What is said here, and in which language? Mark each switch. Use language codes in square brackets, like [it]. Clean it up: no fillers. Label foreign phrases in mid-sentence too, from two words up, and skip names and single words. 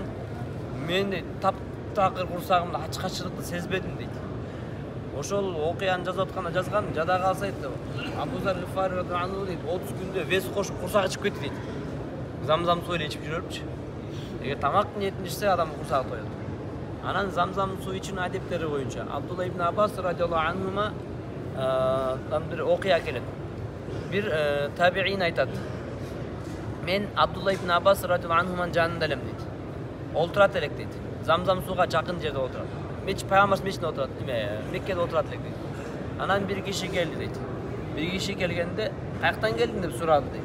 [ky] Мен таптакыр курсагымда ачкачылыкты сезбедим дейт. Ошол окуяны жазып атканда жазган, жада калса дейт. Абу Зар Гыфари [ar] رضي الله عنه [ky] дейт 30 күндө вес кошуп курсак ичип кетти дейт. Замзам суу эле ичип жүрөпчү. Эгер тамак ниетин ичсе, адам курсагы тоет. Анан замзам суу ичүүнүн адептери боюнча Абдулла ибн Аббас [ar] رضي الله عنهما [ky] bir окуя келет. Бир табиин айтат. Мен Абдулла ибн Аббас [ar] رضي الله عنهما [ky] жанында элем дейт. Олтурат элек дейт. Замзам сууга жакын жерде отурат. Пайгамбар мечитинде отурат, Меккеде отурат элек дейт. Анан бир киши келди дейт. Бир киши келгенде, каяктан келдиң деп сурады дейт.